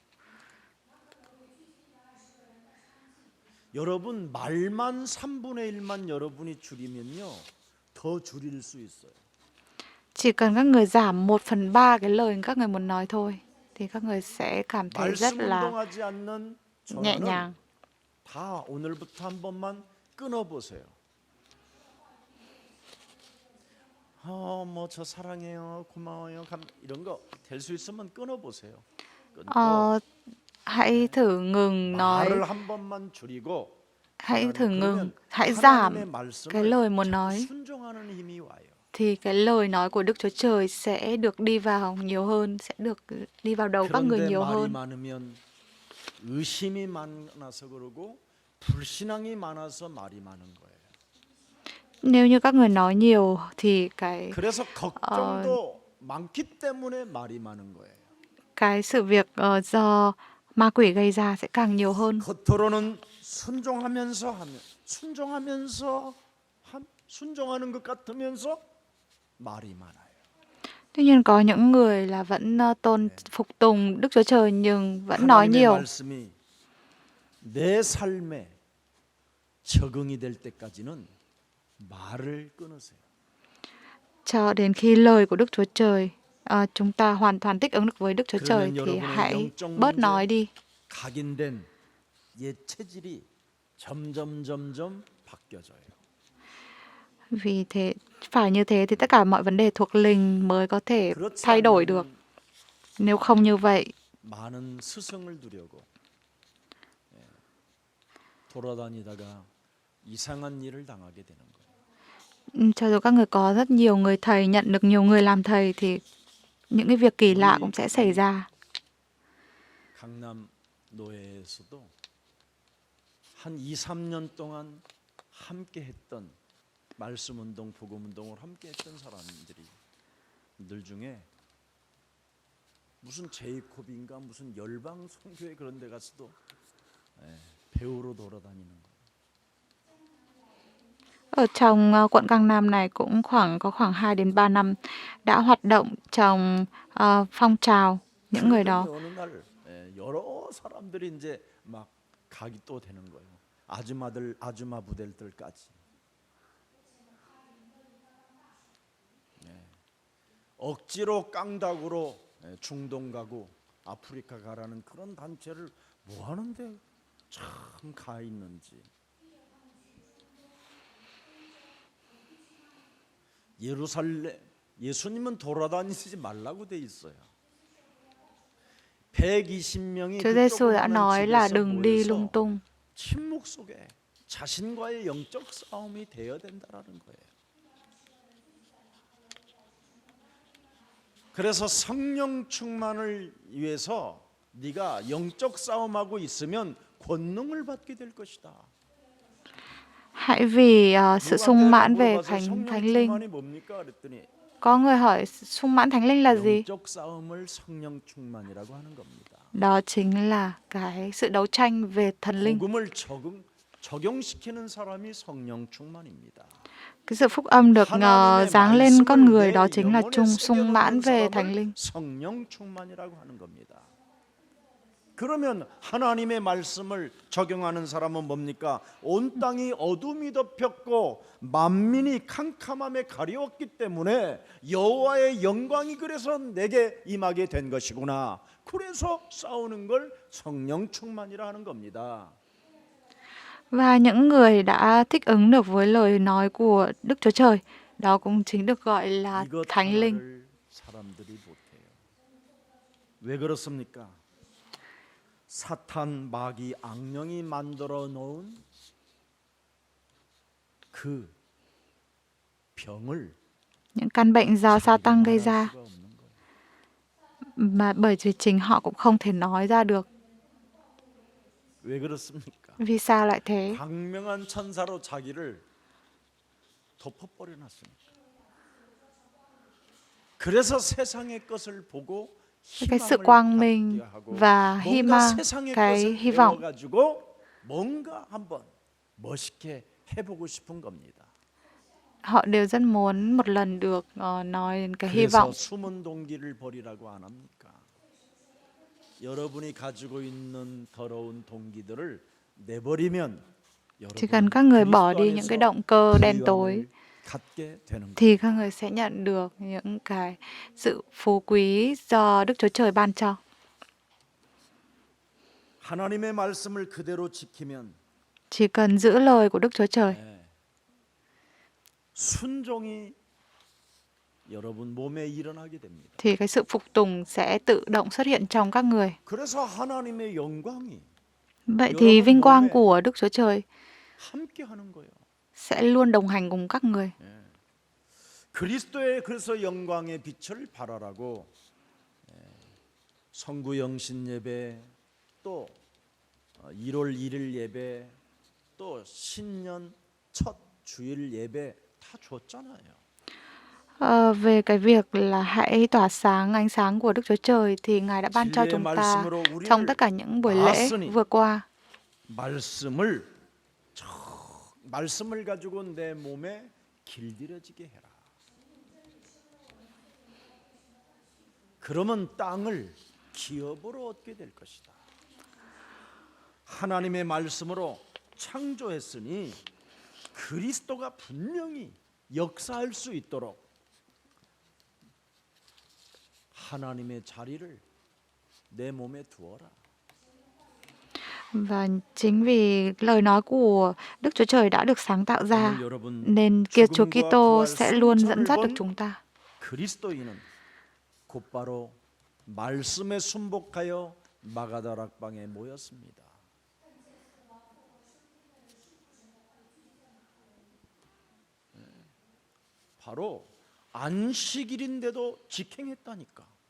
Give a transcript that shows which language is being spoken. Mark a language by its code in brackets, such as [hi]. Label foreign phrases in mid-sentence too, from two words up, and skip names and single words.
[ko] 여러분 말만 3분의 1만 여러분이 줄이면요 더 줄일 수 있어요. [vi] Chỉ cần các người giảm 1/3 cái lời các người muốn nói thôi thì các người sẽ cảm thấy rất là [ko] 말씀 운동하지 않는 [vi] nhẹ nhàng. [ko] 다 오늘부터 한 번만 끊어 보세요. 뭐 저 사랑해요, 고마워요, 이런 거 될 수 있으면 끊어 보세요. [vi] Hãy thử ngừng nói. [ko] 말을 한 번만 줄이고 [vi] hãy thử ngừng, [ko] 그러면 [vi] hãy [ko] 하나님의 [vi] giảm cái [ko] 말씀을 [vi] lời muốn [ko] 자꾸 [vi] nói, [ko] 순종하는 힘이 와요. [vi] thì cái lời nói của Đức Chúa Trời sẽ được đi vào nhiều hơn, sẽ được đi vào đầu các người [ko] 그런데 [vi] nhiều [ko] 말이 [vi] hơn. [ko] 많으면 의심이 많아서 그러고 불신앙이 많아서 말이 많은 거예요. [vi] Nếu như các người nói nhiều thì [ko] 그래서 걱정도 많기 때문에 말이 많은 거예요. [vi] cái sự việc do ma quỷ gây ra sẽ càng nhiều hơn. [ko] 겉으로는 순종하는 것 같으면서 말이 많아요. [vi] Tuy nhiên có những người là vẫn phục tùng Đức Chúa Trời nhưng vẫn nói [ko] 하나님의 [vi] nhiều. [ko] 말씀이 내 삶에 적응이 될 때까지는 말을 끊으세요. [vi] Cho đến khi lời của Đức Chúa Trời chúng ta hoàn toàn thích ứng được với Đức Chúa Trời [ko] 그러면 [vi] thì [ko] 여러분의 [vi] hãy [ko] 영적 [vi] bớt [ko] 문제, [vi] nói đi. [ko] 각인된 옛 체질이 점점 바뀌어져요. [vi] Vì thế, phải như thế thì tất cả mọi vấn đề thuộc linh mới có thể [ko] 그렇지 [vi] thay đổi được. [ko] 않으면 [vi] Nếu không như vậy, [ko] 많은 스승을 두려고 돌아다니다가 이상한 일을 당하게 되는 거예요. [vi] cho dù các người có rất nhiều người thầy, nhận được nhiều người làm thầy thì những cái việc kỳ lạ cũng sẽ xảy ra. [ko] 강남 노예에서도 한 2, 3년 동안 함께 했던 말씀 운동, 복음 운동을 함께 했던 사람들 중에 무슨 제이콥인가 무슨 열방 선교회 그런 데 가서도 배우로 돌아다니는 거예요. [vi] Ở trong quận Cang Nam này cũng có khoảng 2 đến 3 năm đã hoạt động trong phong trào những người đó. [ko] 어느 날 여러 사람들이 이제 막 가기 또 되는 거예요. 아줌마들, 아줌마 부대들까지. 억지로 깡다구로 중동 가고 아프리카 가라는 그런 단체를 뭐 하는데 참 가 있는지. 예루살렘 예수님은 돌아다니지 말라고 돼 있어요. 120명이 [vi] Chúa Giêsu đã nói là đừng đi lung tung. [ko] 침묵 속에 자신과의 영적 싸움이 되어야 된다라는 거예요. 그래서 성령 충만을 위해서 네가 영적 싸움하고 있으면 권능을 받게 될 것이다. [vi] Hãy vì sự sung mãn về [ko] 성령 [vi] Thánh Linh. [ko] 충만이 뭡니까? 그랬더니 [vi] Có người hỏi sung mãn Thánh Linh là gì? [ko] 영적 싸움을 성령 충만이라고 하는 겁니다. [vi] Đó chính là cái sự đấu tranh về thần linh. [ko] 복음을 적용시키는 사람이 성령 충만입니다. [vi] Cái sự phúc âm được giáng lên con người đó chính là sung mãn về Thánh Linh. [ko] 성령 충만이라고 하는 겁니다. 그러면 하나님의 말씀을 적용하는 사람은 뭡니까? 온 땅이 어둠이 덮였고 만민이 캄캄함에 가려웠기 때문에 여호와의 영광이 그래서 내게 임하게 된 것이구나. 그래서 싸우는 걸 성령 충만이라 하는 겁니다. [vi] Và những người đã thích ứng được với lời nói của Đức Chúa Trời, đó cũng chính được gọi là [ko] 이것 [vi] Thánh Linh. [ko] 하나를 사람들이 못해요. 왜 그렇습니까? 사탄 마귀 악령이 만들어 놓은 그 병을 [vi] Những căn bệnh do Satan gây [ko] 말할 [vi] ra [ko] 수가 없는 거예요. [vi] mà bởi vì chính họ cũng không thể nói ra được. [ko] 왜 그렇습니까? [vi] Vì sao lại thế? [ko] 광명한 천사로 자기를 덮어버려 놨으니까. 그래서 세상의 것을 보고 [vi] Cái sự quang minh [ko] 갖게 하고 [vi] và [ko] 뭔가 세상의 [vi] cái [ko] 것을 [vi] hy vọng. [ko] 배워가지고 뭔가 한번 멋있게 해보고 싶은 겁니다. [vi] Họ đều rất muốn một lần được nói đến cái hy vọng. [ko] 그래서 숨은 동기를 버리라고 안 합니까? 여러분이 가지고 있는 더러운 동기들을 내버리면 [vi] Chỉ cần các người bỏ đi những cái động cơ đen tối [ko] 갖게 되는 거예요. [vi] thì các người sẽ nhận được những cái sự phú quý do Đức Chúa Trời ban cho. [ko] 하나님의 말씀을 그대로 지키면 [vi] Chỉ cần giữ lời của Đức Chúa Trời [ko] 순종이 여러분 몸에 일어나게 됩니다. [vi] thì cái sự phục tùng sẽ tự động xuất hiện trong các người. [ko] 그래서 하나님의 영광이 [vi] Vậy thì vinh quang của Đức Chúa Trời [ko] 함께 하는 거예요. [vi] sẽ luôn đồng hành cùng các người. [ko] 그리스도의 그래서 영광의 빛을 발하라고 성구 영신 예배, 또 1월 1일 예배, 또 신년 첫 주일 예배 다 줬잖아요. [vi] Về cái việc là hãy tỏa sáng ánh sáng của Đức Chúa Trời thì Ngài đã ban cho [ko] 진리의 [vi] chúng ta [ko] 말씀으로 [vi] trong [ko] 우리를 [vi] tất cả những buổi lễ [ko] 낳았으니 [vi] vừa qua. [ko] 말씀을 가지고 내 몸에 길들여지게 해라. 그러면 땅을 기업으로 얻게 될 것이다. 하나님의 말씀으로 창조했으니 그리스도가 분명히 역사할 수 있도록 하나님의 자리를 내 몸에 두어라. [vi] Và chính vì lời nói của Đức Chúa Trời đã được sáng tạo ra, [ko] 오늘 여러분 [vi] nên Chúa [ko] 죽음과 [vi] Kitô [ko] 부활 [vi] sẽ luôn dẫn [ko] 승천을 [vi] dắt được [ko] 본 [vi] chúng ta. [ko] 그리스도인은 곧바로 말씀에 순복하여 마가다락방에 모였습니다. 바로 안식일인데도 직행했다니까.